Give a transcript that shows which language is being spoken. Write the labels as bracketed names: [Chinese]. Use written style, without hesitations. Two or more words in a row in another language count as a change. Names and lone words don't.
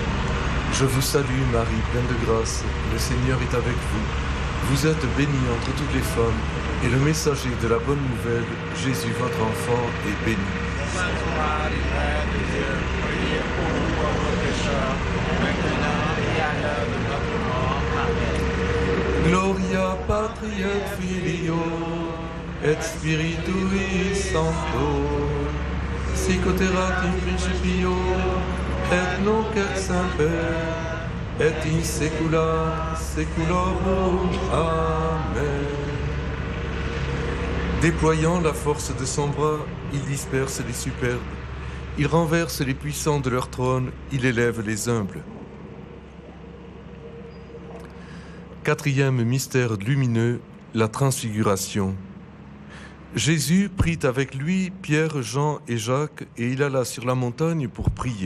[French] Je vous salue Marie, pleine de grâce, le Seigneur est avec vous. Vous êtes bénie entre toutes les femmes, et le messager de la bonne nouvelle, Jésus, votre enfant, est béni. Sainte Marie, Mère de Dieu, priez pour nous pauvres pécheurs, maintenant et à l'heure de notre mort. Amen. [Latin] Gloria Patri et Filio et Spiritui Sancto, sic erat in principio et nunc et semper et in saecula saeculorum. Amen. [French] Déployant la force de son bras, il disperse les superbes, il renverse les puissants de leur trône, il élève les humbles. Quatrième mystère lumineux, la transfiguration. Jésus prit avec lui Pierre, Jean et Jacques, et il alla sur la montagne pour prier.